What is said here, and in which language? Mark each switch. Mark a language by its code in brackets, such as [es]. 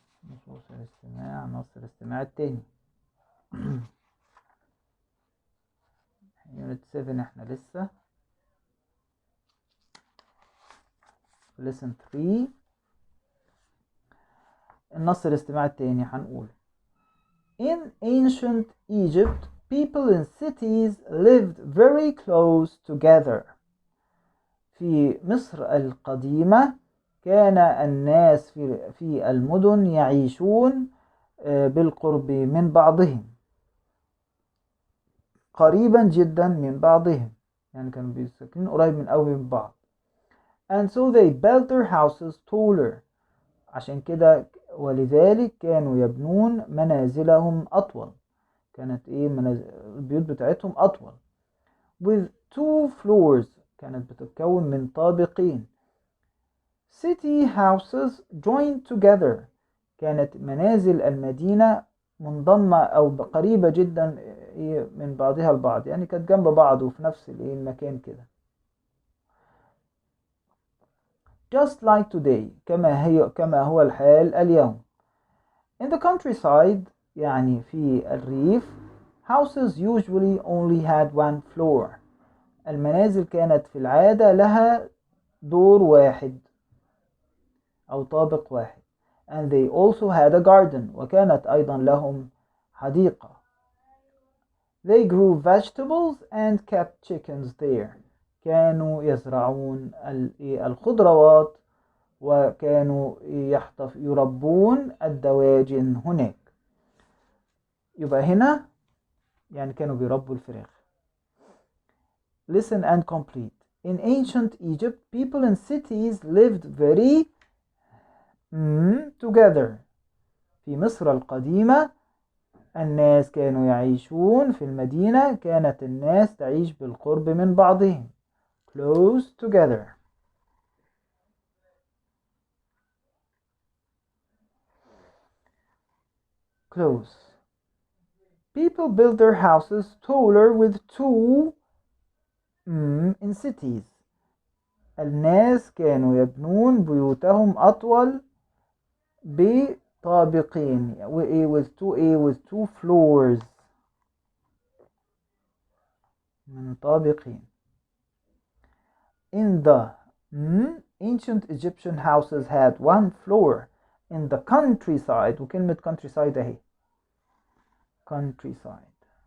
[ar] نصوص الاستماع، نص الاستماع التاني. يونت 7 احنا لسه lesson 3. النص الاستماع التاني هنقول [en] In ancient Egypt, people in cities lived very close together. [ar] في مصر القديمة كان الناس في المدن يعيشون بالقرب من بعضهم، قريبا جدا من بعضهم، يعني كانوا بيسكنون قريب من بعض. [en] And so they built their houses taller. [ar] عشان كده ولذلك كانوا يبنون منازلهم أطول. كانت البيوت بتاعتهم أطول. [en] With 2 floors. [ar] كانت بتتكون من طابقين. [en] City houses joined together. [ar] كانت منازل المدينة منضمة أو قريبة جدا من بعضها البعض، يعني كانت جنب بعض وفي نفس المكان كده. [en] Just like today. [ar] كما هو الحال اليوم. [en] In the countryside. [ar] يعني في الريف. [en] Houses usually only had 1 floor. [ar] المنازل كانت في العادة لها دور واحد أو طابق واحد. [en] And they also had a garden. [ar] وكانت أيضا لهم حديقة. [en] They grew vegetables and kept chickens there. [ar] كانوا يزرعون الخضروات وكانوا يربون الدواجن هناك. يبقى هنا يعني كانوا بيربوا الفراخ. [en] Listen and complete. In ancient Egypt, people in cities lived very together. [ar] في مصر القديمة الناس كانوا يعيشون في المدينة، كانت الناس تعيش بالقرب من بعضهم. [en] Close together. Close. People build their houses taller with 2 in cities. [ar] الناس كانوا يبنون بيوتهم أطول بطابقين [en] with 2 floors [ar] من طابقين. [en] In the ancient Egyptian houses had 1 floor. In the countryside. [ar] وكلمة countryside اهي countryside.